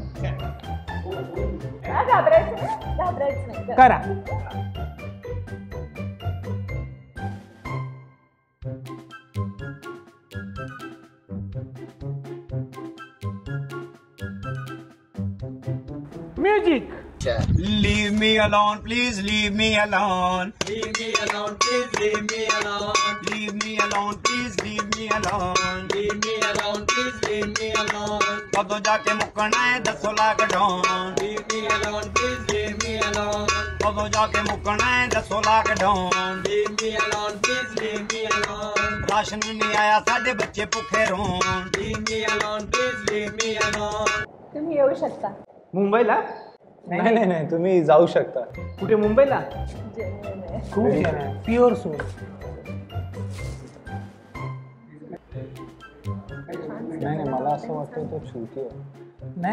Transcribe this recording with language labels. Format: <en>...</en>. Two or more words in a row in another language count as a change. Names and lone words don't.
<mr>घाबरायचं नाही. करा. म्युझिक.</mr> <en>Leave me alone, please leave me alone. Leave me alone, please leave me alone. Leave me alone, please leave me alone. Leave me alone, please leave me alone.</en> <pa>कदों जाके मुकना है 10 लाख डॉन.</pa> <en>Leave me alone, please leave me alone.</en> <pa>कदों जाके मुकना है 10 लाख डॉन.</pa> <en>Leave me alone, please leave me alone.</en> <pa>राशन नहीं आया साडे बच्चे भूखे रोन.</pa> <en>Leave me alone, please leave me alone.</en> <mr>तुम्ही येऊ शकता. मुंबईला? नाही तुम्ही जाऊ शकता. कुठे? मुंबईला? खूप छान आहे.</mr> <en>pure soul.</en> <mr>नाही मला असं वाटतं तो छोटी आहे.</mr>